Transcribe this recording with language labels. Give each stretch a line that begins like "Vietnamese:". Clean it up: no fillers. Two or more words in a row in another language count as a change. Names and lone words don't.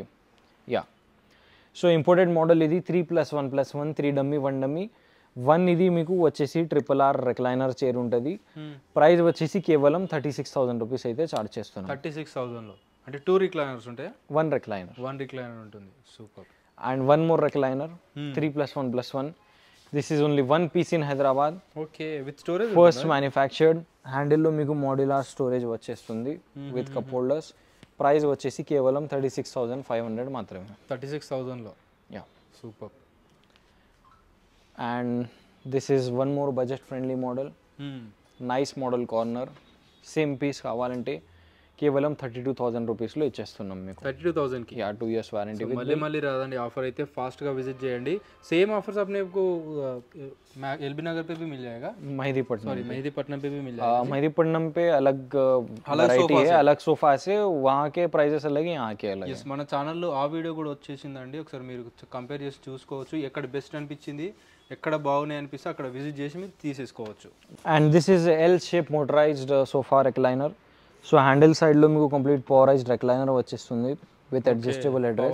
English: Ya, so imported model ఇది. 3+1+1 3 dummy 1 dummy 1.
Telugu: ఇది మీకు వచ్చేసి RRR
English: recliner chair
Telugu: ఉంటుంది. ప్రైస్ వచ్చేసి కేవలం 36,000 రూపీస్ అయితే ఛార్జ్ చేస్తున్నాం. 36,000లో అంటే 2 రిక్లైనర్స్ ఉంటాయా? 1 రిక్లైనర్ ఉంటుంది. సూపర్.
English: And one more recliner, 3+1+1. This is only one piece in Hyderabad. Okay, with storage. First manufactured.
Telugu: Handle లో మీకు
English: modular storage
Telugu: వచ్చేస్తుంది
English: with cup holders.
Telugu: Price వచ్చేసి కేవలం 36,500 మాత్రమే. 36,000లో.
English: Yeah. Super. And this is one more budget friendly model. Nice model corner. Same piece
Telugu: కావాలంటే కేవలం 32,000 రూపీస్లో ఇచ్చేస్తున్నాం మీకు. 32,000కి
English: 2 years warranty.
Telugu: మళ్ళీ రాదండి ఆఫర్ అయితే. फास्टగా విజిట్ చేయండి.
English: same offers
Hindi: अपने को एलबी नगर पे भी मिल जाएगा. मेहदीपट्टनम पे भी मिल जाएगा. मेहदीपट्टनम पे अलग वैरायटी है, अलग सोफा से वहाँ के प्राइसेस अलग है, यहाँ के अलग.
Telugu: మన ఛానల్లో ఆ వీడియో కూడా వచ్చేసిందండి, ఒకసారి మీరు కంపేర్ చేసి చూసుకోవచ్చు. ఎక్కడ బెస్ట్ అనిపించింది, ఎక్కడ బాగున్నాయి అనిపిస్తే అక్కడ విజిట్ చేసి మీరు తీసేసుకోవచ్చు.
English: And this is L shape motorised sofa recliner.
Telugu: సో
English: handle side
Telugu: లో మీకు
English: complete powerised recliner
Telugu: వచ్చేస్తుంది
English: with adjustable address.